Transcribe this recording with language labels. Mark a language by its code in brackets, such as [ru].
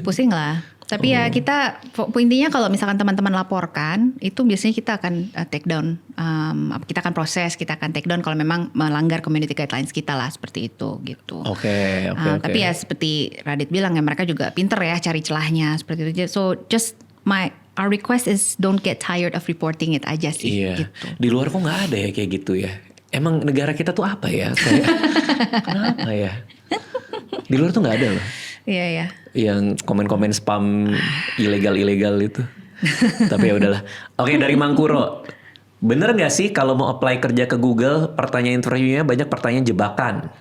[id] Pusing lah. Tapi ya kita intinya kalau misalkan teman-teman laporkan itu biasanya kita akan take down, kita akan proses, kita akan take down kalau memang melanggar community guidelines kita lah seperti itu gitu. Oke. Tapi ya seperti Radit bilang ya mereka juga pinter ya cari celahnya seperti itu. [en] So just our request is don't get tired of reporting it [id] aja sih. Iya. Gitu. Di luar kok nggak ada ya kayak gitu ya. Emang negara kita tuh apa ya? Kayak, kenapa ya? Di luar tuh nggak ada loh. Iya ya. Yang komen-komen spam ilegal itu. Tapi ya udahlah. Oke, dari Mangkuro. Bener nggak sih kalau mau apply kerja ke Google, pertanyaan interviewnya banyak pertanyaan jebakan?